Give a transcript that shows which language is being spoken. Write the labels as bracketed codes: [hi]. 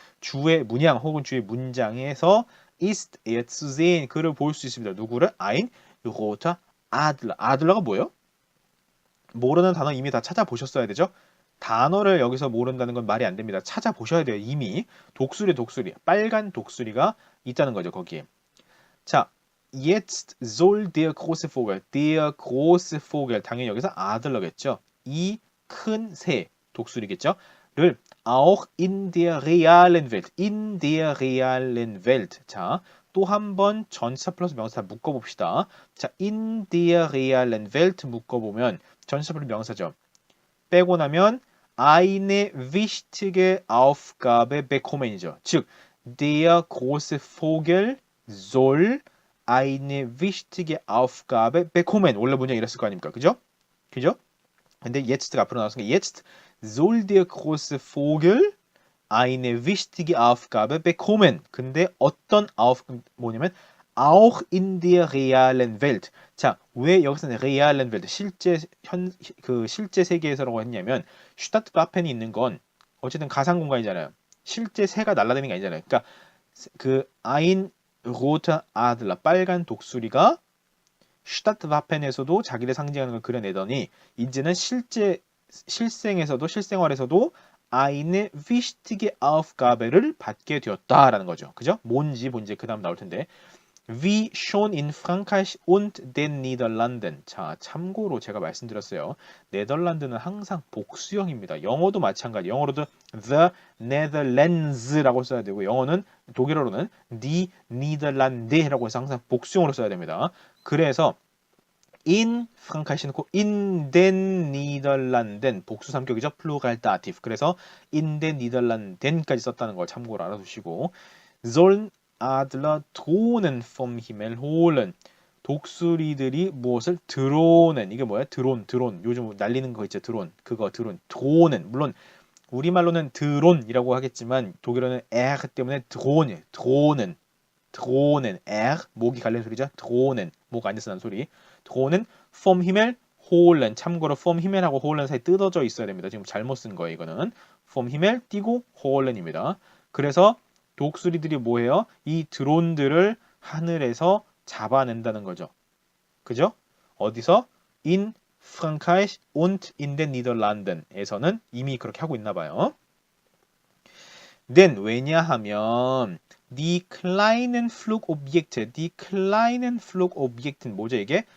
[ko] 주의 문양 혹은 주의 문장에서 [de] ist er zu sehen [ko] 그를 볼 수 있습니다. 누구를? [de] ein roter Adler. [ko] 아들러가 뭐예요? 모르는 단어 이미 다 찾아보셨어야 되죠? 단어를 여기서 모른다는 건 말이 안 됩니다. 찾아보셔야 돼요. 이미 독수리 빨간 독수리가 있다는 거죠. 거기에. [de] 자, jetzt soll der große Vogel [ko] 당연히 여기서 아들러겠죠. 이 큰 새 독수리겠죠. [de] 를 auch in der realen Welt. [ko] 자, 또 한 번 전치사 플러스 명사 묶어봅시다. 자, [de] in der realen Welt [ko] 묶어보면 전치사 플러스 명사죠. 빼고 나면 [de] eine wichtige Aufgabe bekommen이죠. 즉, der große Vogel soll eine wichtige Aufgabe bekommen. [ko] 원래 문장 이랬을 거 아닙니까? 그죠? 그죠? 근데 yest가 앞으로 나왔으니까 [de] jetzt soll der große Vogel eine wichtige Aufgabe bekommen. [ko] 근데 어떤 뭐냐면 [de] auch in der realen Welt. [ko] 자, 왜 여기서는 [de] realen Welt [ko] 실제 세계에서라고 했냐면 슈타트와펜이 있는 건 어쨌든 가상 공간이잖아요. 실제 새가 날아다니는 게 아니잖아요. 그러니까 그 [de] ein roter Adler [ko] 빨간 독수리가 슈타트와펜에서도 자기를 상징하는 걸 그려내더니 이제는 실생활에서도 [de] eine wichtige Aufgabe [ko] 를 받게 되었다라는 거죠. 그죠? 뭔지 그 다음 나올 텐데. [de] Wie schon in Frankreich und den Niederlanden. [ko] 자, 참고로 제가 말씀드렸어요. 네덜란드는 항상 복수형입니다. 영어도 마찬가지. 영어로도 [en] the Netherlands [ko] 라고 써야 되고 영어는 독일어로는 [de] die Niederlande [ko] 라고 해서 항상 복수형으로 써야 됩니다. 그래서 in 프랑카이시 넣고 [de] in den Niederlanden [ko] 복수 삼격이죠. 플루랄 다티브. 그래서 [de] in den Niederlanden까지 [ko] 썼다는 걸 참고로 알아두시고 [de] sollen Adler Drohnen vom Himmel holen. [ko] 독수리들이 무엇을 드론은 이게 뭐야? 드론. 요즘 날리는 거 있죠. 드론. 드론은 물론 우리말로는 드론이라고 하겠지만 독일어는 R 때문에 드론은 R 목이 갈리는 소리죠. 드론은 목 안에서 나는 소리. [de] 드론은 vom Himmel holen. [ko] 참고로 [de] vom Himmel [ko] 하고 holen 사이 뜯어져 있어야 됩니다. 지금 잘못 쓴 거예요. 이거는 [de] vom Himmel [ko] 띄고 holen입니다. 그래서 독수리들이 뭐해요? 이 드론들을 하늘에서 잡아낸다는 거죠. 그죠? 어디서? [de] In Frankreich und in den Niederlanden에서는 [ko] 이미 그렇게 하고 있나 봐요. [de] Denn [ko] 왜냐하면 [de] die kleinen Flugobjekten [ko] 뭐죠 이게?